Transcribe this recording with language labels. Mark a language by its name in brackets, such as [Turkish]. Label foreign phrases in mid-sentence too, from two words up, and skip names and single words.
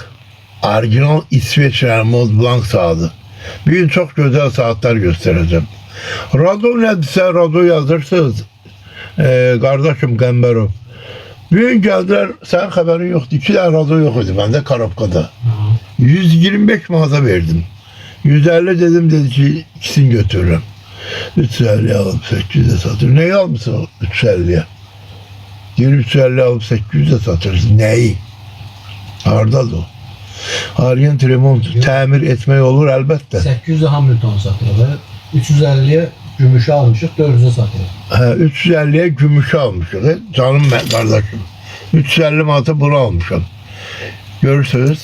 [Azerbaijani] Orijinal İsveçrəli Mod Blanc saatı. Bir gün çox gözəl saatlar göstərəcəm. Rado nədirsə, Rado yazırsınız. Qardaşım Qəmbərov. Bir gün gəldilər, sənin xəbərin yoxdur. 2 dənə Rado yox idi məndə Karobkada. 125 manata verdim. 150 dedim, dedi ki ikisini götürürüm. [Turkish] 350 alıp 800'e satır. Neyi almışsın 350'ye? 350 alıp 800'e satırsın. Neyi? [Azerbaijani] Hardadır o? Argent remont, təmir etmək olur əlbəttə. [Turkish] 800'e Hamilton satır. 350'ye gümüşü almışıq, 400'e satır. 350'ye gümüşü almışıq. Canım ben kardeşim. [Azerbaijani] 350 manata bunu almışım. Görürsünüz.